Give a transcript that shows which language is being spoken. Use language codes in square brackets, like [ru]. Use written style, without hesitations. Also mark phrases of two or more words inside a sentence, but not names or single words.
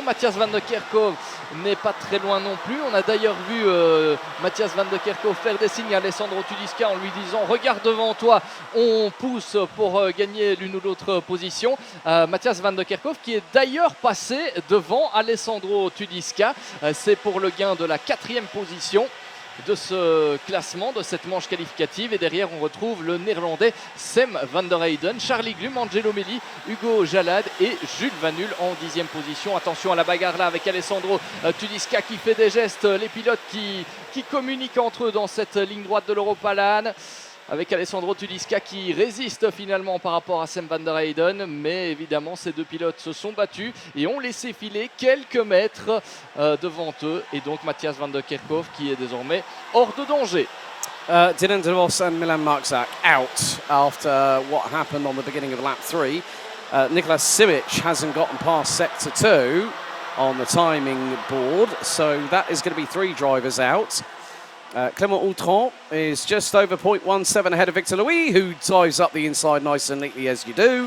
[fr] Matthias van der Kerkhoff n'est pas très loin non plus. On a d'ailleurs vu Matthias van der Kerkhoff faire des signes à Alessandro Tudiska en lui disant regarde devant toi, on pousse pour gagner l'une ou l'autre position. Matthias van der Kerkhoff qui est d'ailleurs passé devant Alessandro Tudiska. C'est pour le gain de la 4e position de ce classement, de cette manche qualificative. Et derrière, on retrouve le néerlandais Sem van der Heyden, Charlie Glum, Angelo Melli, Hugo Jalad et Jules Vanul en 10e position. Attention à la bagarre là avec Alessandro Tudiska qui fait des gestes. Les pilotes qui communiquent entre eux dans cette ligne droite de l'Europalan. Avec Alessandro Tudiska qui résiste finalement par rapport à Sem van der Heyden. Mais évidemment, ces 2 pilotes se sont battus et ont laissé filer quelques mètres devant eux. Et donc Matthias van der Kerkhoff qui est désormais hors de danger. [en] Dylan De Vos and Milan Marczak out after what happened on the beginning of lap 3. Nicolas Simic hasn't gotten past sector 2 on the timing board. So that is going to be 3 drivers out. Clément Outran is just over 0.17 ahead of Victor Louis, who dives up the inside nice and neatly as you do.